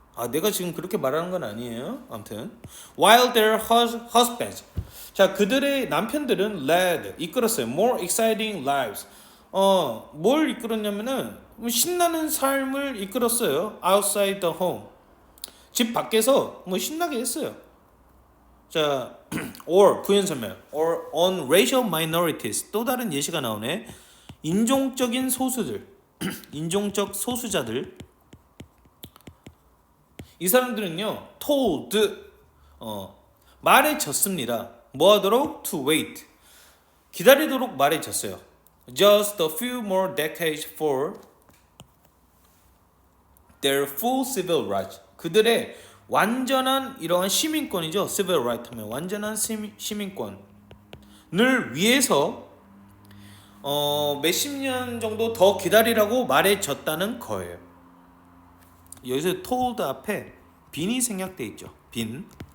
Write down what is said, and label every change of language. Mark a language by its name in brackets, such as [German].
[Korean] 내가 지금 그렇게 말하는 건 아니에요. 아무튼 [English] while their husbands, [Korean] 자, 그들의 남편들은 led 이끌었어요. [English] more exciting lives. [Korean] 뭘 이끌었냐면은 신나는 삶을 이끌었어요. [English] outside the home. [Korean] 집 밖에서 뭐 신나게 했어요. [English] 자, or [Korean] 부연설명 [English] or on racial minorities. [Korean] 또 다른 예시가 나오네. 인종적인 소수들, 인종적 소수자들. 이 사람들은요, told, 말해졌습니다. 뭐 하도록? [English] to wait. [Korean] 기다리도록 말해졌어요. [English] just a few more decades for their full civil rights. [Korean] 그들의 완전한 이러한 시민권이죠. [English] civil right [Korean] 하면 완전한 시민권을 위해서 몇십 년 정도 더 기다리라고 말해줬다는 거예요. 여기서 told 앞에 빈이 생략돼 있죠. 빈.